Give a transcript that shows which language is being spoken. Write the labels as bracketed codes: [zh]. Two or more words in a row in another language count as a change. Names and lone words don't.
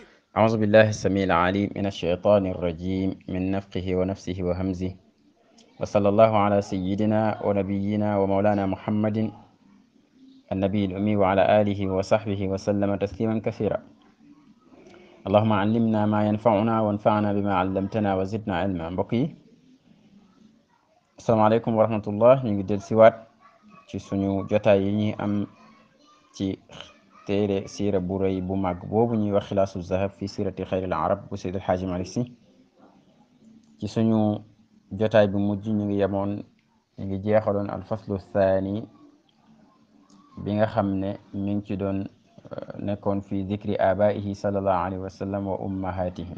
[ar] أعوذ بالله السميع العليم من الشيطان الرجيم من نفخه ونفسه وهمزه وصلى الله على سيدنا ونبينا ومولانا محمد النبي الأمي وعلى آله وصحبه وسلم تسليما كثيرا. اللهم علمنا ما ينفعنا وانفعنا بما علمتنا وزدنا علما. [wo] mbokk yi [ar] السلام عليكم ورحمة الله, [wo] ñu ngi del siwaat ci suñu jotaay yi ñuy am ci téere siira bu rëy bu màgg boobu ñuy wax xilaasu zahab fi siirati xayril arab bu Seydi El Hadji Malick Sy. ci suñu jotaay bi mujj ñu ngi jeexaloon [ar] الفصل الثاني [wo] bi nga xam ne mi ngi ci doon nekkoon [ar] في ذكر آبائه صلى الله عليه وسلم وأمهاتهم.